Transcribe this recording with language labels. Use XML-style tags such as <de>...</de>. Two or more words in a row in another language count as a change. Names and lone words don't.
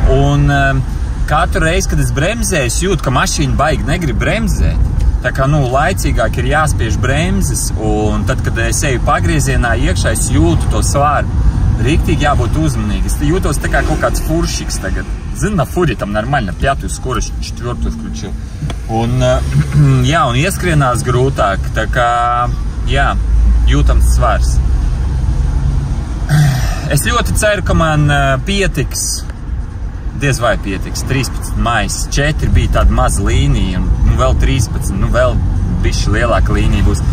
<lv>Un katru reizi, kad es bremzēju, es jūtu, ka mašīna baigi negrib bremzēt. Tā kā, laicīgāk ir jāspiež bremzes, un tad, kad es eju pagriezienā iekšā, es jūtu to svāru. Rīktīgi jābūt uzmanīgi. Es jūtos tā kā kaut kāds furšiks tagad. Zini,</lv> <ru>на фуре там нормально, 5-ю скорость, 4-ю включил.</ru> <lv>Un, jā, un ieskrienās grūtāk, tā kā, jā, jūtams svars. Es ļoti ceru, ka man pietiks, diez vai pietiks, 13 maijs, 4 bija tāda maza līnija, un vēl 13, vēl bišķi lielāka līnija būs.</lv>